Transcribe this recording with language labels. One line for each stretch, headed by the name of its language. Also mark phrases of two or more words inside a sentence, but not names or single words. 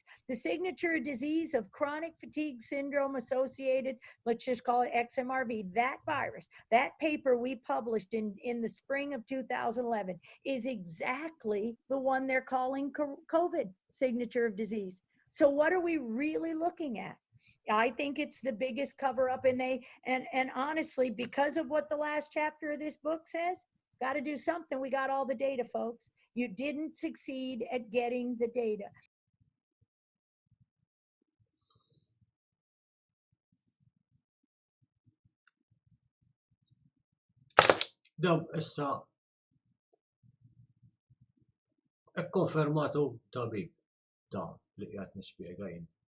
English: The signature of disease of chronic fatigue syndrome associated, let's just call it XMRV, that virus, that paper we published in the spring of 2011 is exactly the one they're calling COVID signature of disease. So what are we really looking at? I think it's the biggest cover up, and honestly, because of what the last chapter of this book says, got to do something. We got all the data, folks. You didn't succeed at getting the data.
Maltese: Dam issa ikkonfermatu tabib da li qiegħed nispjega jien.